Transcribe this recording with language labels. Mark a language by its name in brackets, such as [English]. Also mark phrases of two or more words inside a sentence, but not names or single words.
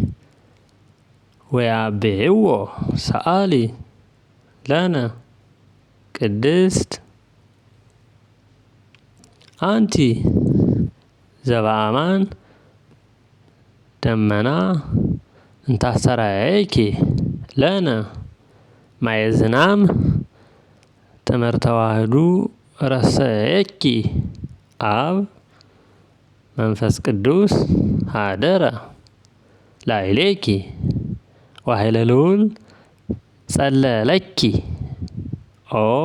[Geez] ወያቤዕዎ ሰአሊ ለነ ቅድስት። አንቲ ዘበአማን ደመና እንታስተርአየኪ ለነ ማየ ዝናም ትምህርተ ዋህዱ ረሰየኪ አብ መንፈስ ቅዱስ ሀደረ ላዕሌኪ ወኃይለ ልዑል ጸለለኪ። ኦ